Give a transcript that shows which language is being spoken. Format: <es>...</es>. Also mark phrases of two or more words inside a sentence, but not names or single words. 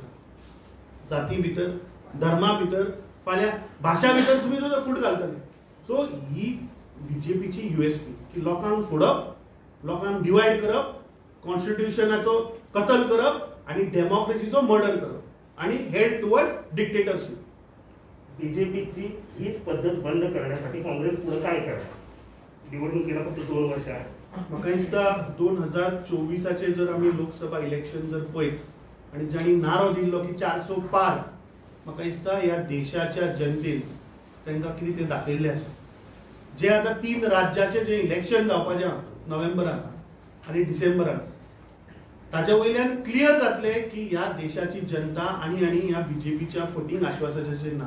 <kok>जाती भितर, धर्मा भितर, फाल्यां भाशा भितर तुम्ही जो फूट घालतले. सो ही बीजेपीची युएसपी की लोकांक फोडप, लोकांक डिवायड करप, कॉन्स्टिट्यूशनाचो कतल करप आणि डेमोक्रेसीचो मर्डर करप आणि</kok> <en>head towards dictatorship.</en> <mr>बीजेपीची हीच पद्धत बंद करण्यासाठी काँग्रेस पुढे काय करणार? निवडणुकीला फक्त 2 वर्ष आहे.</mr> <kok>म्हाका दिसता 2024चे जर आमी लोकसभा इलेक्शन जर पळयत आणि ज्यांनी नारो दिल्लो की 400 पार, म्हाका दिसता ह्या देशाच्या जनतेन तांकां कितें तें दाखयल्लें आसा. जे आतां 3 राज्याचे जे इलेक्शन जावपाचें आहा नोव्हेंबराक आणि डिसेंबराक, ताच्या वयल्यान क्लियर जातले की ह्या देशाची जनता आणि ह्या बीजेपीच्या फटींग आश्वासनाचेर ना.</kok>